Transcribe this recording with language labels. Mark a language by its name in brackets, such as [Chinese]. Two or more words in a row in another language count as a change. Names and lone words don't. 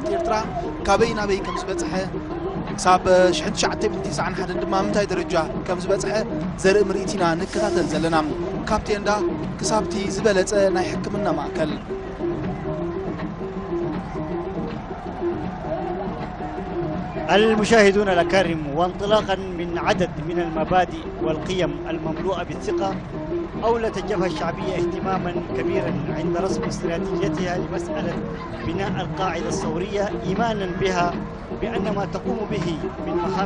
[Tigrinya] ኤርትራ ካበይ ናበይ ከም ዝበፅሐ ክሳብ 1991 ድማ ምንታይ ደረጃ ከም ዝበፅሐ ዘርኢ ምርኢት ኢና ንከታተል ዘለና። ካብቲ እንዳ ክሳብቲ ዝበለፀ ናይ ሕክምና ማእከል [Arabic] المشاهدون الأكارم، وانطلاقا من عدد من المبادئ والقيم المملوءة بالثقة، أولت الجبهة الشعبية اهتماما كبيرا عند رسم استراتيجيتها لمسألة بناء القاعدة الثورية، إيمانا بها بأن ما تقوم به من مهام